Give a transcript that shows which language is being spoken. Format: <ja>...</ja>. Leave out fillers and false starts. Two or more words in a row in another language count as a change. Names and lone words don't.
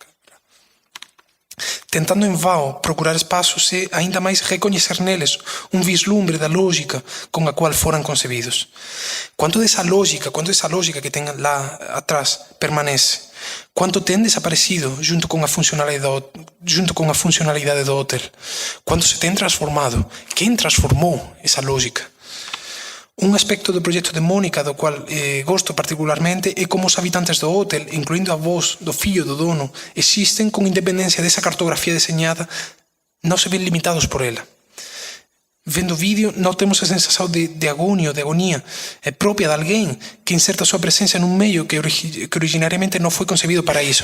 <pt>Tentando em vão procurar espaços e ainda mais reconhecer neles um vislumbre da lógica com a qual foram concebidos. Quanto dessa lógica que tem lá atrás permanece? Quanto tem desaparecido junto com a funcionalidade do hotel? Quanto se tem transformado? Quem transformou essa lógica?</pt> <gl>Un aspecto do proxecto de Mónica do cual gosto particularmente é como os habitantes do hotel, incluindo a voz do fillo do dono, existen con independencia desa cartografía deseñada, non se ven limitados por ela. Vendo o vídeo, non temos a sensación de agonio, de agonía propia de alguén que inserta a súa presencia nun medio que originariamente non foi concebido para iso.</gl>